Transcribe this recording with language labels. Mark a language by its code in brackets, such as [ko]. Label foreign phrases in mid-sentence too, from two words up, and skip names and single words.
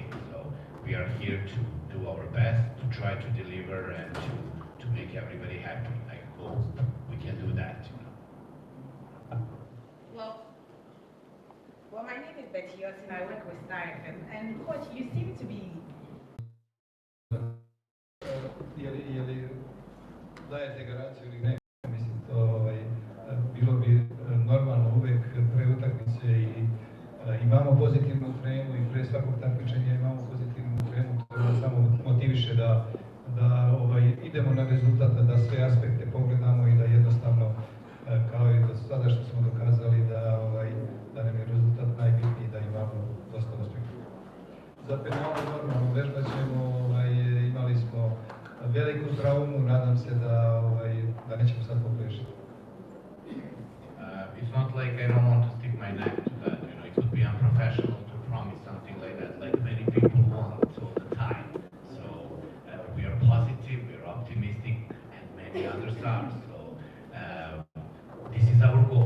[en] So we are here to do our best, to try to deliver, and to make everybody happy. I hope we can do that. Well, my name is Betty Yotin. I work with Star FM. And Coach, you seem to be... [sr] Dajete garanciju ili ne, mislim, to bilo bi normalno uvek pre utakmice i imamo pozitivnu tremu i pre svakog takmičenja imamo pozitivnu tremu, to nas samo motiviše da idemo na rezultat, da sve aspekte pogledamo i da jednostavno, kao i do sada što smo dokazali, da nam je rezultat najbitniji, da imamo dosta uspjeha. Za penale normalno vežbat ćemo, imali smo veliku traumu, nadam se da nećemo sad pogriješiti. [en] It's not like I don't want to stick my neck to that. You know, it would be unprofessional to promise something like that, like many people want all the time. So we are positive, we are optimistic, and many others are. So this is our goal.